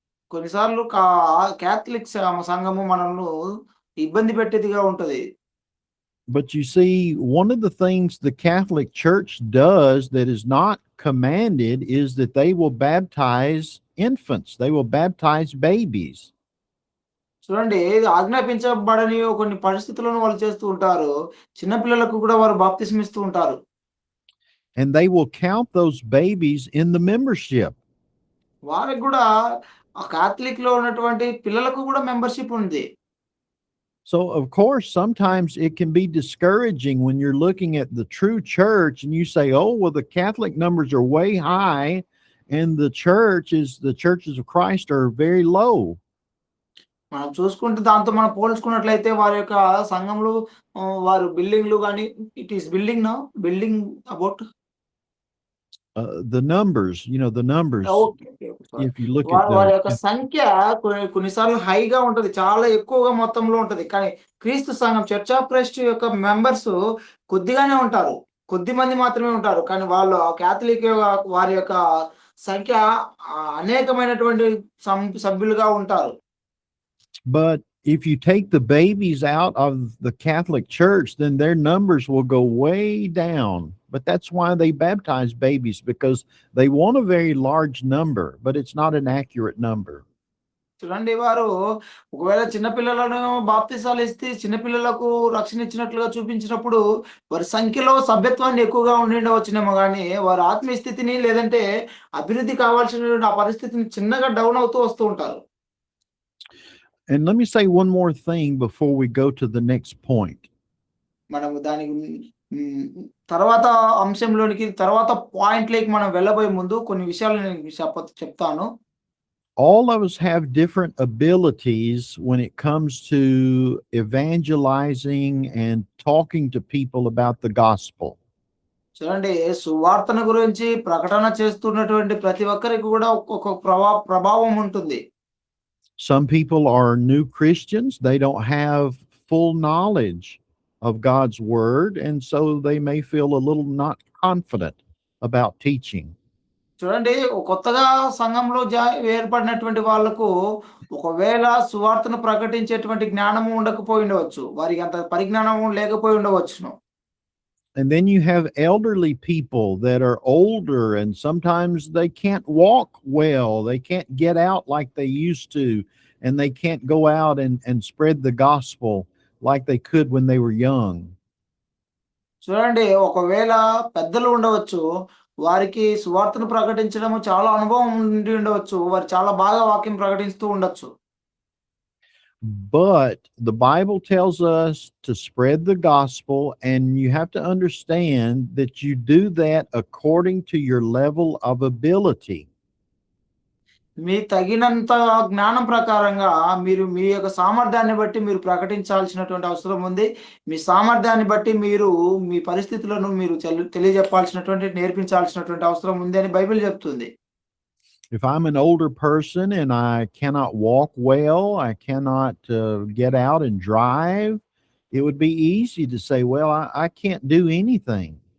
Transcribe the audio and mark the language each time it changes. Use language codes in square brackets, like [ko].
[te] కొన్నిసార్లు క్యాథలిక్ సంఘము మనల్ని ఇబ్బంది పెట్టేదిగా ఉంటది. [en] But you see, one of the things the Catholic Church does that is not commanded is that they will baptize infants. They will baptize babies. [te] చూడండి, ఆజ్ఞాపించబడని కొన్ని పరిస్థితులను వాళ్ళు చేస్తూ ఉంటారు. చిన్న పిల్లలకు కూడా వారు బాప్తిస్మం ఇస్తూ ఉంటారు. [en] And they will count those babies in the membership. [te] వారికి కూడా ఆ కాథలిక్ లో ఉన్నటువంటి పిల్లలకు కూడా మెంబర్షిప్ ఉంది. [en] So of course sometimes it can be discouraging when you're looking at the true church and you say, oh well, the Catholic numbers are way high and the churches of Christ are very low. [te] మనం చూసుకుంటే దాంతో మనం పోల్చుకున్నట్లయితే వారి యొక్క సంఘంలో వారు బిల్డింగ్లు కానీ [en] Building about the numbers, the numbers. If you look at [te] వారి యొక్క సంఖ్య కొన్నిసార్లు హైగా ఉంటది, చాలా ఎక్కువగా మొత్తంలో ఉంటది. కానీ క్రీస్తు సంఘం చర్చ్ ఆఫ్ క్రైస్ట్ యొక్క మెంబర్స్ కొద్దిగానే ఉంటారు, కొద్ది మంది మాత్రమే ఉంటారు. కానీ వాళ్ళు క్యాథలిక్ వారి యొక్క సంఖ్య అనేకమైనటువంటి సభ్యులుగా ఉంటారు. [en] But if you take the babies out of the Catholic Church, then their numbers will go way down. But that's why they baptize babies, because they want a very large number, but it's not an accurate number. [te] చూడండి వారు ఒకవేళ చిన్న పిల్లలను బాప్తిసాలు ఇస్తే చిన్న పిల్లలకు రక్షణ ఇచ్చినట్లుగా చూపించినప్పుడు వారి సంఖ్యలో సభ్యత్వాన్ని ఎక్కువగా ఉండిండవచ్చునేమో గానీ, వారి ఆత్మీయ స్థితిని లేదంటే అభివృద్ధి కావాల్సినటువంటి ఆ పరిస్థితిని చిన్నగా డౌన్ అవుతూ వస్తూ ఉంటారు. [en] And let me say one more thing before we go to the next point. [te] మనము దాని తర్వాత అంశంలోనికి తర్వాత పాయింట్‌లోకి మనం వెళ్ళబోయే ముందు కొన్ని విషయాలు నేను చెప్తాను. [en] All of us have different abilities when it comes to evangelizing and talking to people about the gospel. [te] చూడండి సువార్తను గురించి ప్రకటన చేస్తున్నటువంటి ప్రతి ఒక్కరికి కూడా ఒక్కొక్క ప్రభావం ఉంటుంది. [en] Some people are new Christians. They don't have full knowledge of God's word, and so they may feel a little not confident about teaching. [te] చూడండి కొత్తగా సంఘంలో ఏర్పడినటువంటి వాళ్ళకు ఒకవేళ సువార్తను ప్రకటించేటువంటి జ్ఞానము ఉండకపోయి ఉండవచ్చు. వారికి అంత పరిజ్ఞానము లేకపోయి ఉండవచ్చును. [en] And then you have elderly people that are older and sometimes they can't walk well. They can't get out like they used to, and they can't go out and spread the gospel like they could when they were young. [te] చూడండి ఒకవేళ పెద్దలు ఉండవచ్చు. వారికి సువార్తను ప్రకటించడము చాలా అనుభవం ఉండి ఉండవచ్చు. వారు చాలా బాగా వాక్యం ప్రకటిస్తూ ఉండొచ్చు. [en] But the Bible tells us to spread the gospel, and you have to understand that you do that according to your level of ability. [te] మీ తగినంత జ్ఞానం ప్రకారంగా మీరు మీ యొక్క సామర్థ్యాన్ని బట్టి మీరు ప్రకటించాల్సినటువంటి అవసరం ఉంది. మీ సామర్థ్యాన్ని బట్టి మీరు మీ పరిస్థితులను మీరు తెలియజెప్పాల్సినటువంటి నేర్పించాల్సినటువంటి అవసరం ఉంది అని బైబిల్ చెప్తుంది. [en] If I'm an older person and I cannot walk well, I cannot get out and drive, it would be easy to say, well, I can't do anything.